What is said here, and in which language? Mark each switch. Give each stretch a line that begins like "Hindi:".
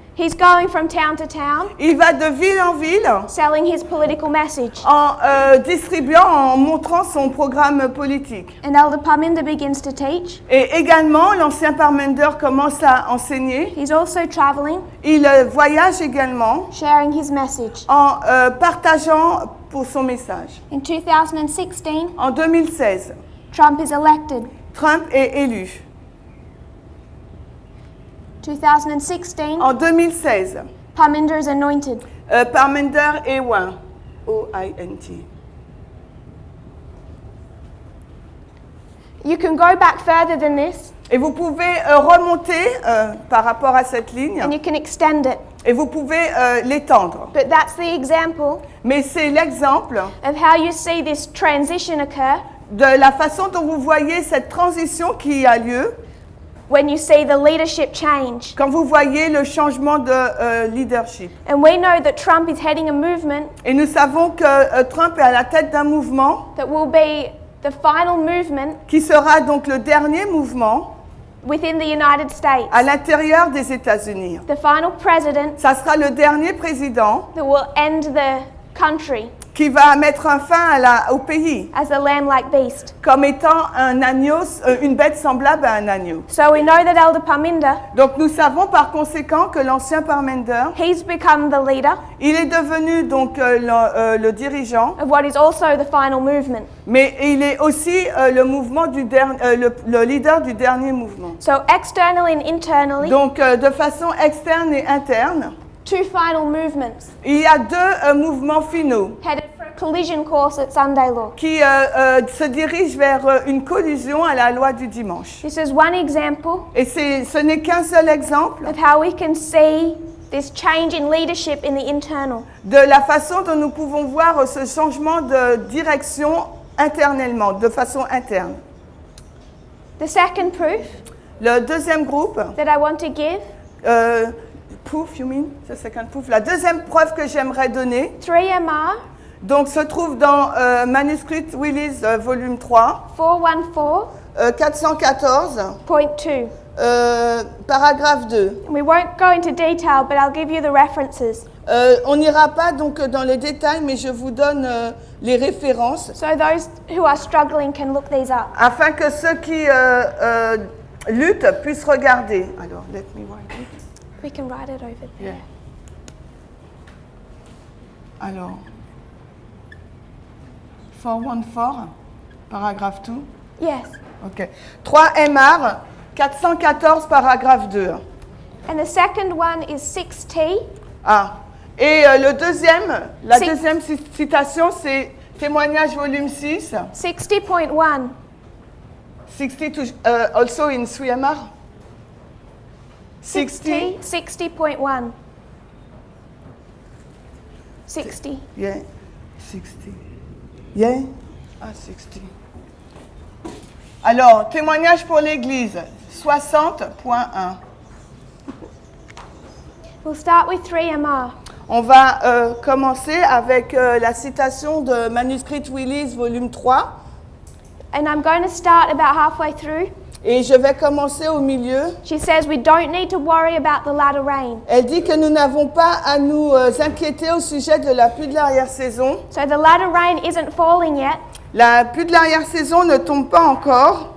English: He's going from town to town,
French: Il va de ville en ville
English: selling his political message.
French: en distribuant, en montrant son programme politique.
English: And Elder Parminder begins to teach.
French: Et également, l'ancien Parmender commence à enseigner.
English: He's also traveling,
French: Il voyage également
English: sharing his message.
French: en partageant pour son message.
English: In 2016,
French: En 2016,
English: Trump is elected.
French: Trump est élu.
English: 2016,
French: En 2016,
English: Parminder is anointed.
French: Parmender est oint. O-I-N-T.
English: You can go back further than this,
French: Et vous pouvez remonter par rapport à cette ligne
English: and you can extend it.
French: et vous pouvez l'étendre.
English: But that's the example
French: Mais c'est l'exemple
English: of how you see this transition occur
French: de la façon dont vous voyez cette transition qui a lieu
English: when you see the leadership change.
French: quand vous voyez le changement de leadership.
English: And we know that Trump is heading a movement
French: Et nous savons que Trump est à la tête d'un mouvement
English: that will be the final movement
French: qui sera donc le dernier mouvement
English: within the United States.
French: à l'intérieur des États-Unis.
English: The final president
French: Ça sera le dernier président
English: that will end the country
French: qui va mettre un fin au pays
English: as a lamb-like beast.
French: comme étant un agneau, une bête semblable à un agneau.
English: So we know that Elder Parminder,
French: Donc nous savons par conséquent que l'ancien Parmender,
English: he's become the leader
French: il est devenu donc le dirigeant,
English: of what is also the final movement.
French: mais il est aussi le leader du dernier mouvement.
English: So externally and internally,
French: Donc de façon externe et interne,
English: two final movements
French: il y a deux mouvements finaux
English: headed for a collision course at Sunday Law.
French: qui se dirigent vers une collision à la loi du dimanche.
English: This is one example
French: Et ce n'est qu'un seul exemple
English: of how we can see this change in leadership in the internal.
French: de la façon dont nous pouvons voir ce changement de direction internellement, de façon interne.
English: The second proof
French: Le deuxième groupe,
English: that I want to give, proof, you mean? The second proof.
French: La deuxième preuve que j'aimerais donner,
English: 3MR
French: donc se trouve dans Manuscrit Willis, volume 3,
English: 414.2.
French: 414.2, paragraphe 2.
English: We won't go into detail, but I'll give you the references.
French: On n'ira pas donc dans les détails, mais je vous donne les références
English: So those who are struggling can look these up.
French: afin que ceux qui luttent puissent regarder.
English: Alors, let me write it. We can write it over there. Yeah.
French: Alors, 414, paragraphe 2.
English: Yes.
French: OK. 3 MR, 414, paragraphe 2.
English: And the second one is 6T.
French: Ah. Et la deuxième
English: Six.
French: citation, c'est Témoignage volume 6.
English: 60.1. 60 also in 3 MR. 6T. 60.1. 60. Yeah. 60. Yeah. Ah, 60.
French: Alors, témoignage pour l'Église, 60.1.
English: We'll start with 3MR.
French: On va commencer avec la citation de Manuscrit Willis, volume 3.
English: And I'm going to start about halfway through.
French: Et je vais commencer au milieu.
English: She says we don't need to worry about the latter rain.
French: Elle dit que nous n'avons pas à nous inquiéter au sujet de la pluie de l'arrière-saison.
English: So the latter rain isn't falling yet,
French: La pluie de l'arrière-saison ne tombe pas encore,